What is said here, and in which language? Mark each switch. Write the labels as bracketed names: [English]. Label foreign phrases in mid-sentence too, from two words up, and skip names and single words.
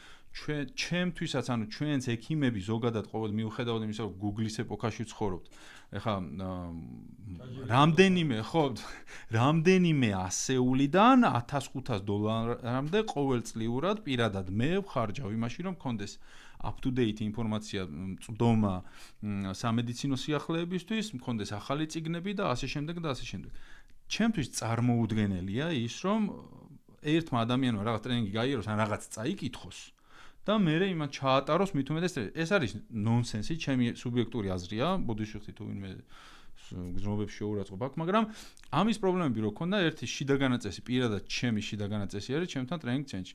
[Georgian] ჩემთვისაც, ანუ ჩვენც ექიმები ზოგადად ყოველ მიუხედავად იმისა, რომ Google-ის ეპოქაში ვცხოვრობთ, ეხა რამდენიმე ასეულიდან $1500 ყოველწლიურად პირადად მე ვხარჯავ იმაში, რომ მქონდეს up-to-date ინფორმაცია წვდომა სამედიცინო სიახლეებისთვის, მქონდეს ახალი წიგნები და ასე შემდეგ და ასე შემდეგ. ჩემთვის წარმოუდგენელია ის, რომ ერთმა ადამიანმა რაღაც ტრენინგი გაიაროს, ან რაღაც წაიკითხოს და მერე იმან ჩაატაროს მით უმეტეს ეს არის ნონსენსი, ჩემი სუბიექტური აზრია, ბოდიში თუ ვინმე გზნობებში შეურაცხყოფ აქვს, მაგრამ ამის პრობლემები რო ქონდა, ერთი შიდა განაწესი, პირადად ჩემი შიდა განაწესი არის ჩემთან ტრენინგ ცენტრში.